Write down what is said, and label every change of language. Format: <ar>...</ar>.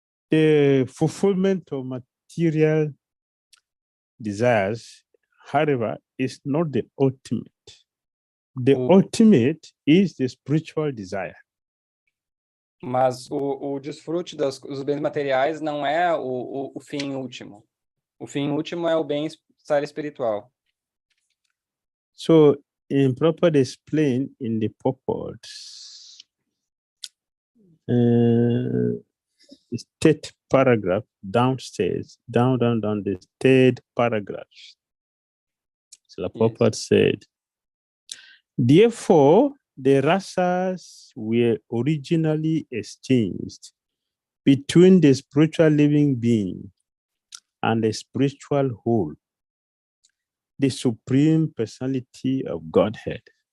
<en>The fulfillment of material desires, however, is not the ultimate. The ultimate is the spiritual desire.</en> <pt>Mas o desfrute dos bens materiais não é o fim último. O fim último é o bem-estar espiritual.</pt> <en>So, in Prabhupada explained in the purport, the third paragraph downstairs, down, the third paragraph. So the Prabhupada said, therefore, the rasas were originally exchanged between the spiritual living being and the spiritual whole, the supreme personality of Godhead.</en>